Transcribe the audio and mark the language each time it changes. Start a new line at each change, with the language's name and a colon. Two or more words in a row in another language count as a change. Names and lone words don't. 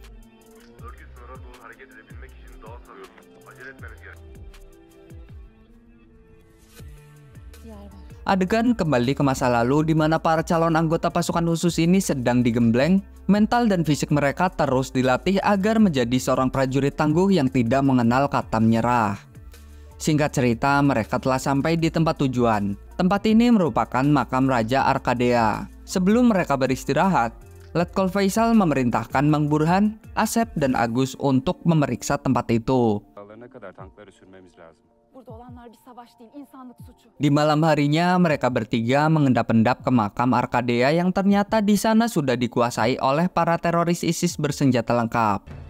Indonesian: Adegan kembali ke masa lalu di mana para calon anggota pasukan khusus ini sedang digembleng, mental dan fisik mereka terus dilatih agar menjadi seorang prajurit tangguh yang tidak mengenal kata menyerah. Singkat cerita, mereka telah sampai di tempat tujuan. Tempat ini merupakan makam Raja Arkadea. Sebelum mereka beristirahat, Letkol Faisal memerintahkan Mang Burhan, Asep, dan Agus untuk memeriksa tempat itu.
Turkish: Dağlarına kadar tankları sürmemiz lazım. Burada olanlar bir savaş değil, insanlık suçu.
Indonesian: Di malam harinya, mereka bertiga mengendap-endap ke makam Arkadea yang ternyata di sana sudah dikuasai oleh para teroris ISIS bersenjata lengkap.